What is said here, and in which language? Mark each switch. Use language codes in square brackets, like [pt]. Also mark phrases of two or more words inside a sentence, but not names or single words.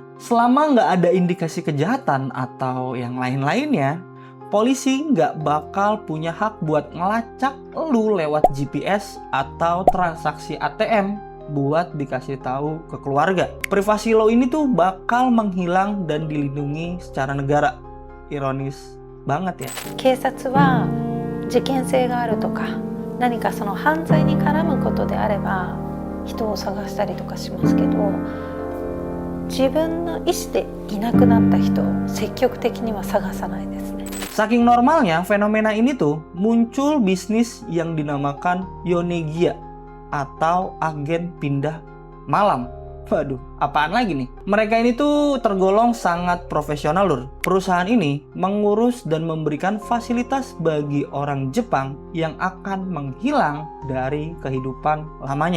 [id] Selama nggak ada indikasi kejahatan atau yang lain-lainnya, polisi nggak bakal punya hak buat ngelacak lu lewat GPS atau transaksi ATM buat dikasih tahu ke keluarga. Privasi lo ini tuh bakal menghilang dan dilindungi secara negara. Ironis banget ya. [ja] 警察は事件性があるとか何かその犯罪に絡むことであれば人を探したりとかしますけど、自分の意思でいなくなった人を積極的には探さないですね。 [id] Saking normalnya fenomena ini tuh muncul bisnis yang dinamakan Yonegia atau agen pindah malam. Waduh, apaan lagi nih? Mereka ini tuh tergolong sangat profesional, Lur. Perusahaan ini mengurus dan memberikan fasilitas bagi orang Jepang yang akan menghilang dari kehidupan lamanya.